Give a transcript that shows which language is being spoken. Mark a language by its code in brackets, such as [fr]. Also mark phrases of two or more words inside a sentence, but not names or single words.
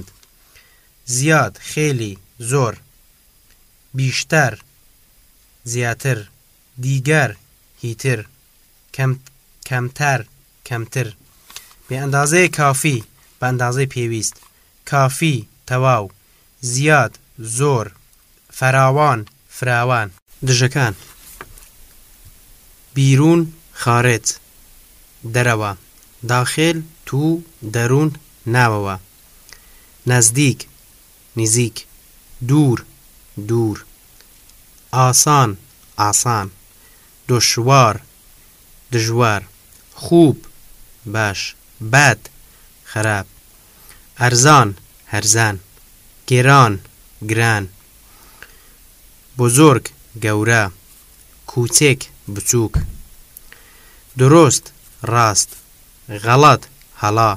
[fa] زیاد خێلی زۆر. بیشتر زیاتر. دیگەر هیتر. کەمتر کەمتر. بە ئەندازەی کافی [ckb] بە ئەندازەی پێویست. [fa] کافی تەواو. زیاد زۆر. فراوان فراوان. دژەکان. بیرون خارج دەرەوە. داخل تو دەروون ناوەوە. نزدیک نزیک. دوور دوور. ئاسان ئاسان. دشوار دژوار. خوب باش. بد خراپ. ئەرزان هەرزان. گێران گران. بزرگ گەورە. کوچێک بچووک. دروست ڕاست. غەڵەت هەڵا.